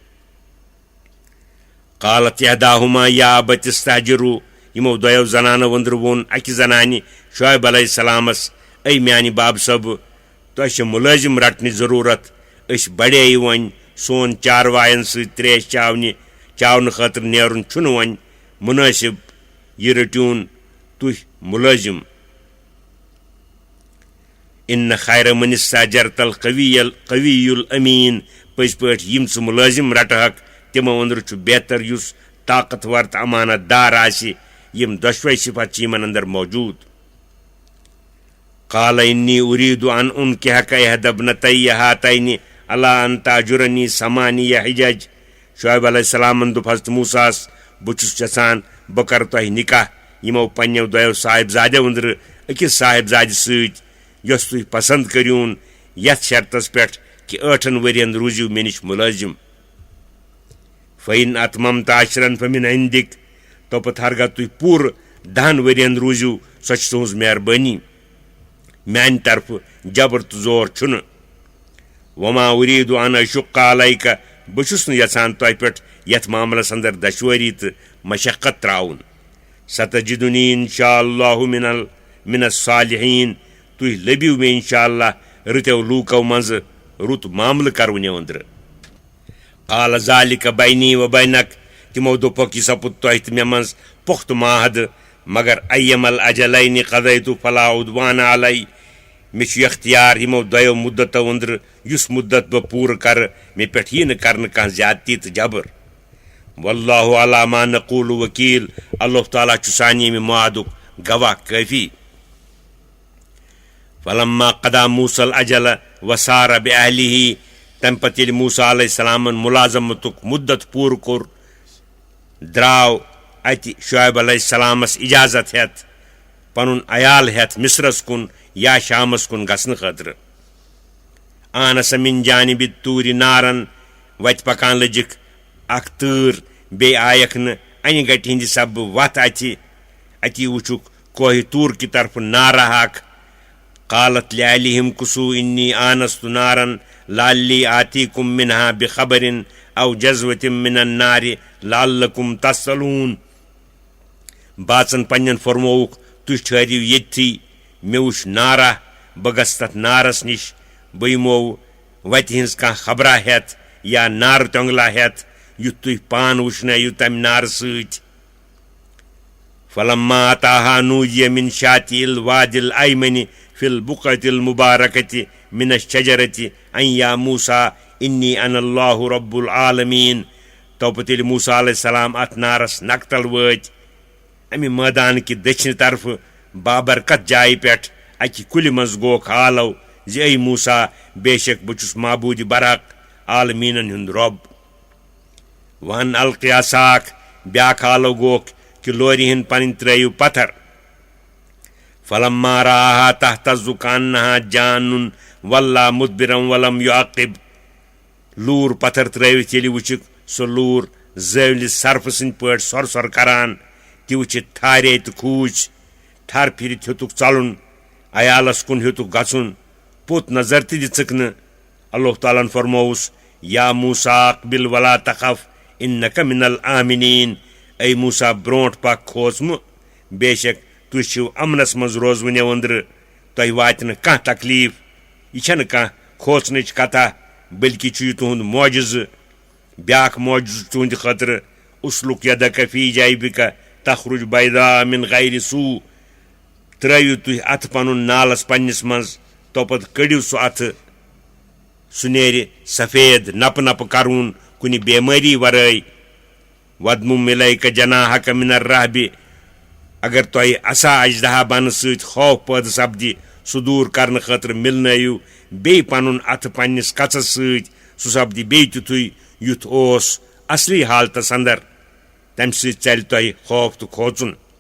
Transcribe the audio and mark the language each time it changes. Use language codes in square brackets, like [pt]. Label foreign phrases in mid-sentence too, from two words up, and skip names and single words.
[ar] قالت احداہما یا ابت استاجروا [ks] یِمو دۄیو زنانو أنٛدرٕ ووٚن اکہِ زنانہِ شعیب [ar] علیہ السلامس [ks] اے میانہِ باب صٲبہٕ تۄہہِ چھِ مُلٲزِم رٹنٕچ ضروٗرت أسۍ بڑییہِ وۄنۍ سون چاروایَن سۭتۍ تریش چاونہٕ خٲطرٕ نیرُن چھُنہٕ وۄنۍ مُنٲسِب یہِ رٔٹِوُن تُہۍ مُلٲزِم [ar] ان خیر من استاجرت القوی الامین [ks] پٔزۍ پٲٹھۍ یِم ژٕ مُلٲزِم رٹہکھ تِمو أنٛدرٕ چھُ بہتر یُس طاقتور تہٕ امانت دار آسہِ یِم دۄشوے صفت چھِ یِمن انٛدر موجوٗد [ar] قال إني أريد أن أنكحك إحدى ابنتي هاتين على أن تأجرني 8 حجج. [ks] شعیب [ar] علیہ السلامن [ks] دوٚپ حضرت موساس بہٕ چھُس یژھان بہٕ کرٕ تۄہہِ نکاح یِمو پنٛنیو دۄیو صاحبزادیو أنٛدرٕ أکِس صاحبزادِ سۭتۍ یۄس تُہۍ پسنٛد کٔرۍہوٗن یتھ شرطس پٮ۪ٹھ کہِ 8 ؤرین روٗزِو مےٚ نِش مُلٲزِم. [ar] فإن أتممت عشرا فمن عندك [ks] توٚپُت ہرگاہ تُہۍ پوٗرٕ 10 ؤرین روٗزِو سۄ چھِ تُہٕنٛز مہربٲنی میانہِ طرفہٕ جبر تہٕ زور چھُنہٕ. [ar] وما أريد أن أشق عليك [ks] بہٕ چھُس نہٕ یژھان تۄہہِ پٮ۪ٹھ یتھ معاملس اندر دشوٲری تہٕ مشقت تراوُن. [ar] ستجدنی انشاء اللہ من الصالحین [ks] تُہۍ لٔبِو مےٚ [ar] انشاء اللہ [ks] رٕتیو لوٗکو منٛزٕ رُت معاملہٕ کروٕنیو أنٛدرٕ. [ar] قال ذلك بيني وبينك [ks] تِمو دوٚپُکھ یہِ سپُد تۄہہِ تہٕ مےٚ منٛز پۄختہٕ معاہدٕ مگر [ar] أيما الأجلين قضيت فلا عدوان علي [ks] مےٚ چھُ اختیار یِمو دۄیو مُدتو أنٛدرٕ یُس مُدت بہٕ پوٗرٕ کرٕ مےٚ پٮ۪ٹھ یی نہٕ کرنہٕ کانٛہہ زیادتی تہٕ جبر. [ar] واللہ على ما نقول وکیل [ks] اللہ تعالیٰ چھُ سانہِ ییٚمہِ معادُک گواہ کٲفی. [ar] فلما قضى موسى الأجل وسار بأهله [ks] تمہِ پتہٕ ییٚلہِ موسیٰ [ar] علیہ السلامن [ks] مُلازمتُک مُدت پوٗرٕ کوٚر درٛاو اتہِ شعیب [ar] علیہ السلامس [ks] اجازت ہٮ۪تھ پنُن عیال ہٮ۪تھ مصرس کُن یا شامس کُن گژھنہٕ خٲطرٕ. [ar] آنس من جانب الطوٗرِ نارن [ks] وتہِ پکان لٔجِکھ اکھ تۭر بیٚیہِ آیکھ نہٕ انہِ گٹہِ ہِنٛدِ سببہٕ وتھ اتی وٕچھُکھ کوہِ طوٗر کہِ طرفہٕ نارا اکھ. [ar] قالت لأهلهم كثوا إني آنست نارا لعلي آتيكم منها بخبر أو جذوة من النار لعلكم تصلون. [ks] باژن پنٛنٮ۪ن فرمووُکھ تُہۍ ٹھٔہرِو ییٚتھی مےٚ وٕچھ نارا بہٕ گژھٕ تتھ نارس نِش بہٕ یِمو وتہِ ہِنٛز کانٛہہ خبرا ہٮ۪تھ یا نارٕ تۄنٛگلا ہٮ۪تھ یُتھ تُہۍ پان وٕچھنٲیِو تمہِ نارٕ سۭتۍ. [ar] فلما أتاها نودي من شاطئ الوادي الأيمن في البقعة المباركة من الشجرة أن يا موسى إني أنا الله رب العالمين. [ks] توٚپُت ییٚلہِ موسیٰ [ar] علیہ السلام [ks] اتھ نارس نقتل وٲتۍ امہِ مٲدان کہِ دٔچھنہِ طرفہٕ بابرکت جایہِ پٮ۪ٹھ اکہِ کُلہِ منٛز گوکھ حالو زِ اے موسیٰ بے شک بہٕ چھُس معبوٗدِ برحق عالمیٖنن ہُنٛد رۄب. [ar] وَن القِ عصاک [ks] بیٛاکھ حالو گوکھ کہِ لورِ ہِنٛدۍ پنٕنۍ ترٲیِو پتھر. [ar] فلما رآها تهتز كأنها جان ولى مدبرا ولم يعقب. [ks] لوٗر پتھر ترٲوِتھ ییٚلہِ وٕچھِکھ سۄ لوٗر زٲولہِ سرفہٕ سٕنٛدۍ پٲٹھۍ سۄر سۄر کران تہِ وٕچھِتھ ٹھارے تہٕ کھوٗژ. ٹھر پھِرِتھ ہیوٚتُکھ ژلُن عیالس کُن ہیوٚتُکھ گژھُن پوٚت نظر تہِ دِژٕکھ نہٕ. اللہ تعالیٰ ہن فرمووُس [ar] یا موسیٰ اقبل ولا تخف انك من الآمنين. [ks] اے موسیٰ برونٛٹھ پکھ کھوژمہٕ بے شک تُہۍ چھِو امنس منٛز روزوٕنیو أنٛدرٕ تۄہہِ واتہِ نہٕ کانٛہہ تکلیٖف. یہِ چھنہٕ کانٛہہ کھوژنٕچ کتھا بٔلکہِ چھُ یہِ تُہُنٛد معجزٕ. بیٛاکھ معجزٕ تُہنٛدِ خٲطرٕ [ar] اسلُک یدک فی جیبک تخرج بیضاء من غیر سوٗ. [ks] ترٲیِو تُہۍ اتھٕ پنُن نالس پننِس منٛز توٚپتہٕ کٔڑِو سُہ اتھٕ سُہ نیرِ سفید نپہٕ نپہٕ کرون کُنہِ بٮ۪مٲری ورٲے. [ar] ودمُم الیک جناحک من الرہبِ [ks] اگر تۄہہِ عصا اجدہا بنہٕ سۭتۍ خوف پٲدٕ سپدِ سُہ دوٗر کرنہٕ خٲطرٕ مِلنٲیِو بیٚیہِ پنُن اتھٕ پننِس کژس سۭتۍ سُہ سپدِ بیٚیہِ تیُتھُے یُتھ اوس اصلی حالتس اندر تمہِ سۭتۍ ژلہِ تۄہہِ خوف تہٕ کھوژُن.